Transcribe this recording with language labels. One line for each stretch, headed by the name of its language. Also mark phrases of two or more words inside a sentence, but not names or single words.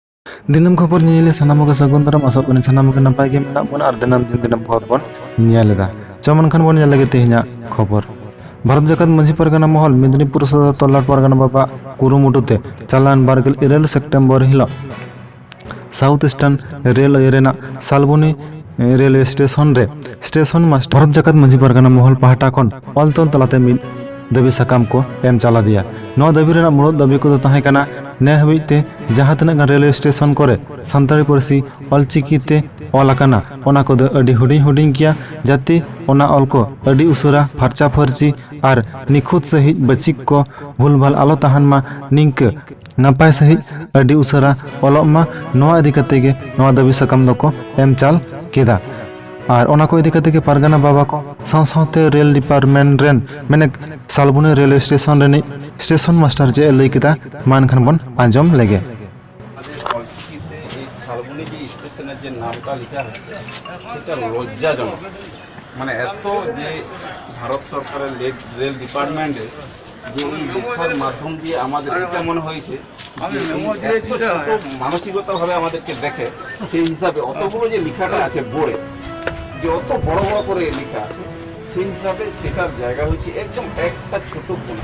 Santali: दिनम खबर निले सानाम को सगुन तरम असब कने सानाम के नपाय के मेना बन आर दिनम खबर बन नियालेदा चमन खान बन नियाले तेहना खबर भारत जाकात मंझी परगना महल मेदिनीपुर सदर तल्लाट परगना बाबा कुरुमुटुते चालान बारगेल 9 सेप्टेम्बर हिलो साउथ ईस्टार्न रेलवे रेना सालबुनी
English: railway station master
Santali: भारत जाकात मंझी परगना महल पाहटा खन अलतल तलाते मिद दाबी साकाम को एम चला दिया नौ दाबी रेना मुड़द दाबी को ताहे कना ने हबिते
Hindi: जहाँ तक
English: railway station
Santali: करे सानताड़ी पारसी अलचिकीते अलाकाना ओना को अडी हुडिंग हुडिंग किया जाते ओना अल को अडी उसरा फार्चा फार्ची और निखुत सहित बचिक को भूलभाल आलो तहान मा निंक नपाय सहित अडी उसरा ओलमा नोआ इदी कते गे नोआ दाबी साकाम दको एम चाल केदा और ओना को इदी कते गे पारगाना बाबा को साथे
English: rail department
Santali: रेन मैंने सालबुनी
English: railway station
Santali: रेनी
English: station master
Santali: जे लई केदा मान खान बन आंजम लेगे
Bangla: শালবনী যে স্টেশনের যে নামটা লেখা হচ্ছে সেটা লজ্জাজনক। মানে এত যে ভারত সরকারের
English: rail department
Bangla: যে এই লেখার মাধ্যম দিয়ে আমাদের এটা মনে হয়েছে যে এত ছোট মানসিকতাভাবে আমাদেরকে দেখে, সেই হিসাবে অতগুলো যে লেখাটা আছে বোর্ডে যে অত বড় বড় করে লেখা আছে, সেই হিসাবে সেটার জায়গা হচ্ছে একদম একটা ছোট কোণা।